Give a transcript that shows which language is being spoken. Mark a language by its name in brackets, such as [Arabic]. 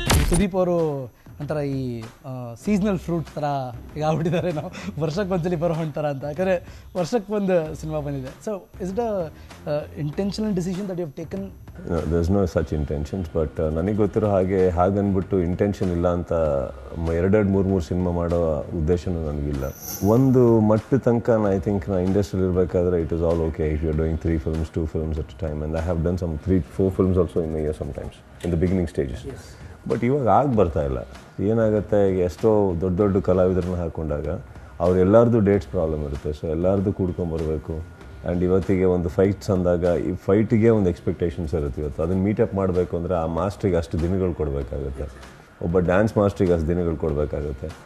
[Kannada] ಸುದೀಪ್ ಅವರು ಒಂಥರ ಈ ಸೀಸ್ನಲ್ ಫ್ರೂಟ್ ಥರ ಈಗ ಆಗ್ಬಿಟ್ಟಿದ್ದಾರೆ, ನಾವು ವರ್ಷಕ್ಕೊಂದ್ಸಲಿ ಬರೋ ಹಣ್ಣು ಥರ ಅಂತ. ಯಾಕಂದರೆ ವರ್ಷಕ್ಕೊಂದು ಸಿನಿಮಾ ಬಂದಿದೆ. [English] So is it intentional decision that you have taken? There is no such intentions, [Kannada] but ನನಗೆ ಗೊತ್ತಿರೋ ಹಾಗನ್ಬಿಟ್ಟು ಇಂಟೆನ್ಷನ್ ಇಲ್ಲ ಅಂತ 2-3 ಸಿನಿಮಾ ಮಾಡೋ ಉದ್ದೇಶನೂ ನನಗಿಲ್ಲ. ಒಂದು ಮಟ್ಟ ತನಕ [English] I think [Kannada] ನಾ ಇಂಡಸ್ಟ್ರಿಯಲ್ಲಿ ಇರಬೇಕಾದ್ರೆ [English] It is all okay if you are doing 3 films, 2 films at a time, and I have done some 3-4 films also in a year sometimes in the beginning stages. [Kannada] But ಇವಾಗ ಬರ್ತಾ ಇಲ್ಲ. ಏನಾಗುತ್ತೆ, ಈಗ ಎಷ್ಟೋ ದೊಡ್ಡ ದೊಡ್ಡ ಕಲಾವಿದರನ್ನ ಹಾಕೊಂಡಾಗ ಅವ್ರೆಲ್ಲರದು ಡೇಟ್ಸ್ ಪ್ರಾಬ್ಲಮ್ ಇರುತ್ತೆ. So ಎಲ್ಲರದು ಕೂಡ್ಕೊಂಬರ್ಬೇಕು. ಆ್ಯಂಡ್ ಇವತ್ತಿಗೆ ಒಂದು ಫೈಟ್ಸ್ ಅಂದಾಗ ಈ ಫೈಟಿಗೆ ಒಂದು ಎಕ್ಸ್ಪೆಕ್ಟೇಷನ್ಸ್ ಇರುತ್ತೆ. ಇವತ್ತು ಅದನ್ನು ಮೀಟಪ್ ಮಾಡಬೇಕು ಅಂದರೆ ಆ ಮಾಸ್ಟ್ರಿಗೆ ಅಷ್ಟು ದಿನಗಳು ಕೊಡಬೇಕಾಗುತ್ತೆ, ಒಬ್ಬ ಡ್ಯಾನ್ಸ್ ಮಾಸ್ಟ್ರಿಗೆ ಅಷ್ಟು ದಿನಗಳು ಕೊಡಬೇಕಾಗುತ್ತೆ.